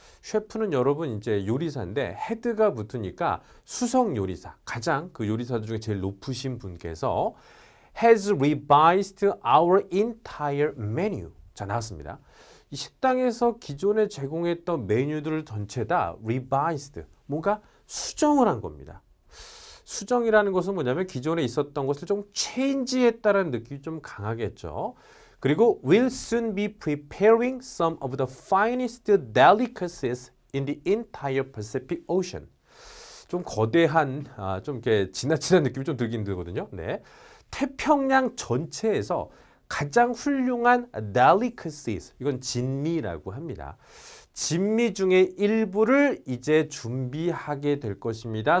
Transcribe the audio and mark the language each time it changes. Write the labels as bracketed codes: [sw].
[ko] 셰프는 여러분 이제 요리사인데 헤드가 붙으니까 수석 요리사, 가장 그 요리사 중에 제일 높으신 분께서 [en] has revised our entire menu. [ko] 자, 나왔습니다. 이 식당에서 기존에 제공했던 메뉴들을 전체 다 revised, 뭔가 수정을 한 겁니다. 수정이라는 것은 뭐냐면 기존에 있었던 것을 좀 체인지했다는 느낌이 좀 강하겠죠. 그리고 [en] will soon be preparing some of the finest delicacies in the entire Pacific Ocean. [ko] 좀 거대한, 좀 이렇게 지나치는 느낌이 좀 들긴 들거든요. 네. 태평양 전체에서 가장 훌륭한 delicacies, 이건 진미라고 합니다. 진미 중에 일부를 이제 준비하게 될 것입니다.